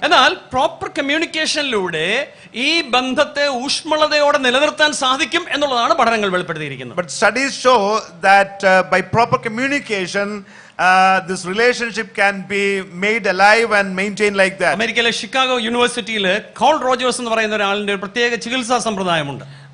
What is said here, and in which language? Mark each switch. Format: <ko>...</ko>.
<ml>എന്നാൽ പ്രോപ്പർ കമ്മ്യൂണിക്കേഷനിലൂടെ ഈ ബന്ധത്തെ ഊഷ്മളതയോടെ നിലനിർത്താൻ സാധിക്കും എന്നുള്ളതാണ് പഠനങ്ങൾ വെളിപ്പെടുത്തിയിരിക്കുന്നത്.</ml> <en>But studies show that by proper communication this relationship can be made alive and maintained like that.</en> <ml>അമേരിക്കയിലെ ഷിക്കാഗോ യൂണിവേഴ്സിറ്റിയിൽ കോൾ റോജേഴ്സ് എന്ന് പറയുന്ന ഒരാളിന്റെ ഒരു പ്രത്യേക ചികിത്സാ സമ്പ്രദായമുണ്ട്.</ml>